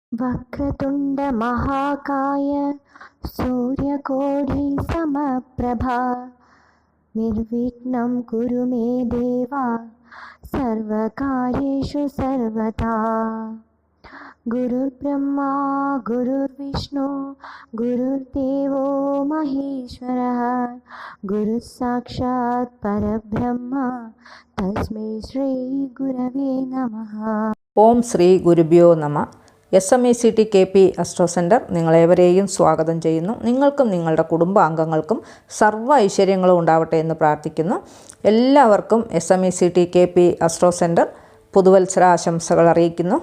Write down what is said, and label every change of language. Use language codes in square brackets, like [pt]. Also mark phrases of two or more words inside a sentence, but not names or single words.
[sa] वक्रतुण्ड महाकाय सूर्यकोटि समप्रभा निर्विघ्नं कुरु मे देवा सर्वकार्येषु सर्वदा। गुरुर्ब्रह्मा गुरुर्विष्णु गुरुर्देवो महेश्वरः गुरुः साक्षात् परब्रह्म तस्मै श्री गुरवे नमः। ॐ श्री गुरुभ्यो नम. [ml] SMECT KP അസ്ട്രോ സെൻറ്റർ നിങ്ങളേവരെയും സ്വാഗതം ചെയ്യുന്നു. നിങ്ങൾക്കും നിങ്ങളുടെ കുടുംബാംഗങ്ങൾക്കും സർവ്വ ഐശ്വര്യങ്ങളും ഉണ്ടാവട്ടെ എന്ന് പ്രാർത്ഥിക്കുന്നു. എല്ലാവർക്കും SMECT KP അസ്ട്രോ സെൻറ്റർ പുതുവത്സരാശംസകൾ അറിയിക്കുന്നു.